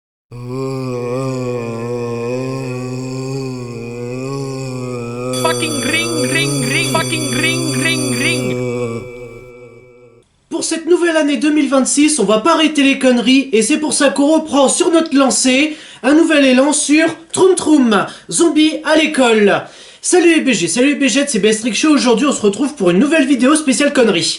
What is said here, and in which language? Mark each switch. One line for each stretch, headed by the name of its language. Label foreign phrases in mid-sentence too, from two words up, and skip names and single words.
English: Fucking ring, ring, ring, fucking ring, ring, ring.
French: Pour cette nouvelle année 2026, on va pas arrêter les conneries et c'est pour ça qu'on reprend sur notre lancée un nouvel élan sur Troum Troum, zombie à l'école. Salut les BG, salut les BG, c'est Bestrick Show. Aujourd'hui on se retrouve pour une nouvelle vidéo spéciale conneries.